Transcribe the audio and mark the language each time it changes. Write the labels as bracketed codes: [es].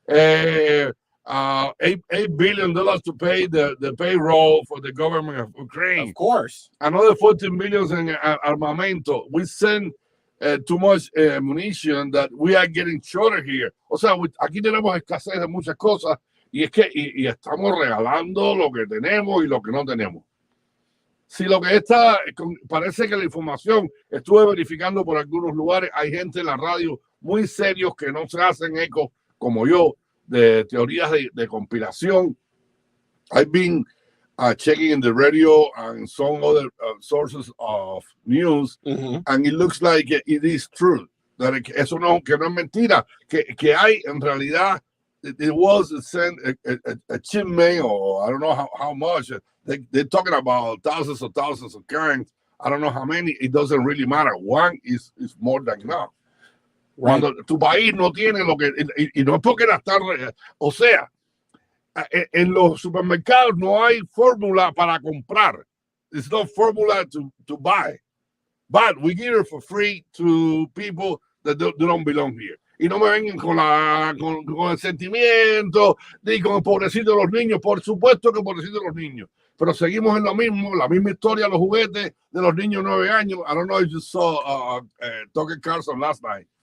[en] $8 billion to pay the payroll for the government of Ukraine. Of course. Another 14 billion in armamento. We send too much munition that we are getting shorter here. [es] O sea, aquí tenemos escasez de muchas cosas y es que y estamos regalando lo que tenemos y lo que no tenemos. Si lo que está, parece que la información, estuve verificando por algunos lugares, hay gente en la radio muy serios que no se hacen eco, como yo, de teorías de conspiración. [en] I've been checking in the radio and some other sources of news, and it looks like it is true. That [es] eso no, que no es mentira, que hay en realidad, [en] it was sent a shipment, or I don't know how much. They're talking about thousands of cans. I don't know how many. It doesn't really matter. One is more than enough. Right. [es] Cuando tu país no tiene lo que... Y no es porque las tarde... O sea, en los supermercados no hay fórmula para comprar. [en] There's no formula to buy. But we give it for free to people that don't belong here. [es] Y no me vengan con el sentimiento ni con el pobrecito de los niños. Por supuesto que pobrecito de los niños. Pero seguimos en lo mismo, la misma historia, los juguetes de los niños 9 años. [en] I don't know if you saw Tucker Carlson last night.